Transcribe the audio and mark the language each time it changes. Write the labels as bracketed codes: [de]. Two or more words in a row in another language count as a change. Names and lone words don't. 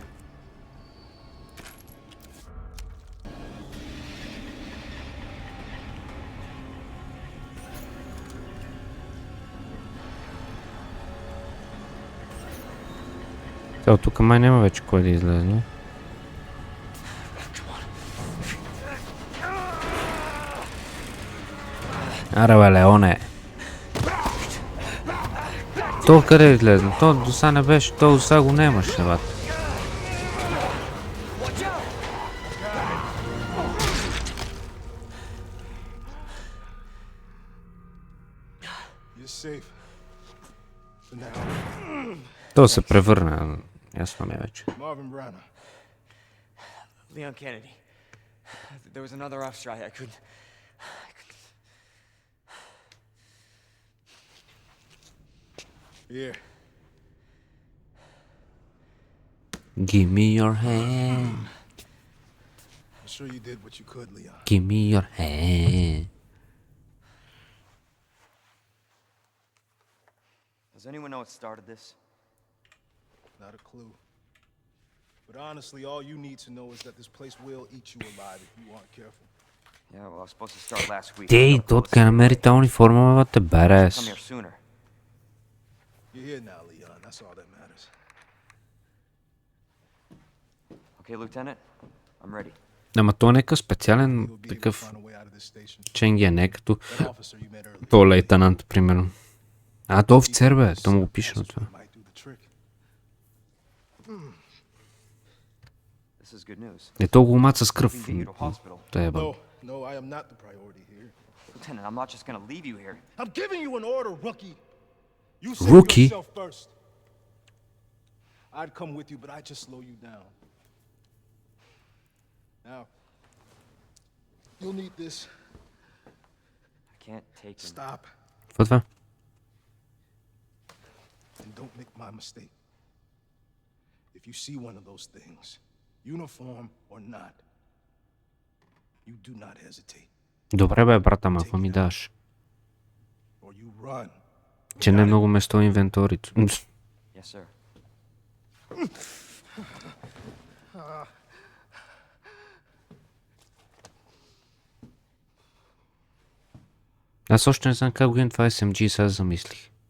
[bg] От тук май няма вече кой да излезе. Аре, бе, Леоне. То къде е излезна? То до сега не беше. То до сега го нямаше, бат. [en] You're safe. For now. [bg] То се превърна. Ясно ми е вече. [en] Marvin Branagh. Leon Kennedy. There was another off strike. I couldn't. Here. Give me your hand. I'm sure you did what you could, Leon. Give me your hand. Does anyone know what started this? Not a clue. But honestly, all you need to know is that this place will eat you alive if you aren't careful. Yeah, well, I was supposed to start last week. [bg] Дей, [en] Got [bg] то [en] close. [bg] откъде намери тази униформа, бе, те [en] Come берес. here sooner. You're here now, Leon. That's all that matters. Okay, Lieutenant, I'm ready. [bg] Ама то е някакъв специален [en] You'll be able to [bg] такъв [en] find a way out of this station. [bg] ченги, не е като [en] That officer you met earlier. [bg] то лейтенант, примерно. А, то офицер, бе, то му го пише на това. [en] Might do the trick. This is good news. [bg] Е, то го маца с [en] Moving [bg] кръв. [en] you to hospital. [bg] Те е, бе. [en] No, no, I am not the priority here. Lieutenant, I'm not just gonna leave you here. I'm giving you an order, rookie. You save Rookie? yourself first. I'd come with you, but I just slow you down. Now, you'll need this. I can't take him. Stop [bg] Какво е това? [en] and don't make my mistake. If you see one of those things, uniform or not, you do not hesitate. [bg] Добре, бе, брата, ма, какво ми даш? [en] Or you run. [bg] Че не е много место в инвенторито. [en] Yes, sir. [bg] Аз още не знам как го имам това SMG, сега замислих.